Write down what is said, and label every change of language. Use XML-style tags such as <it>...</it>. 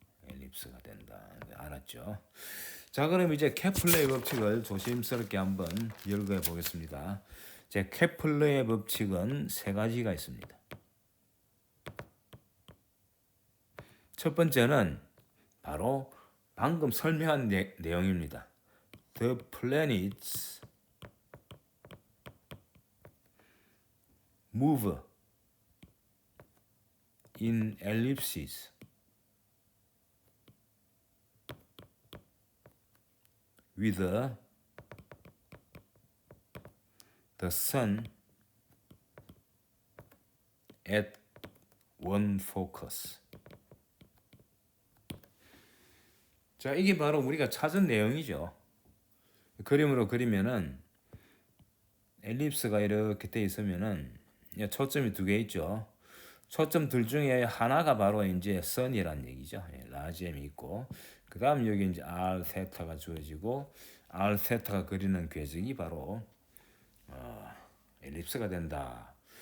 <ko>엘립스가 된다는 거 알았죠? 자, 그럼 이제 케플러의 법칙을 조심스럽게 한번 열거해 보겠습니다. 제 케플러의 법칙은 세 가지가 있습니다. 첫 번째는 바로 방금 설명한 내용입니다.</ko> <en>The planets move in ellipses with the sun at one focus.</en> <ko>자, 이게 바로 우리가 찾은 내용이죠. 그림으로 그리면은 엘립스가 이렇게 돼 있으면은 초점이 두 개 있죠. 초점 둘 중에 하나가 바로 이제 선이란 얘기죠. 라지 M이 있고 그 다음 여기 이제 R 세타가 주어지고 R 세타가 그리는 궤적이 바로 엘립스가 된다.</ko>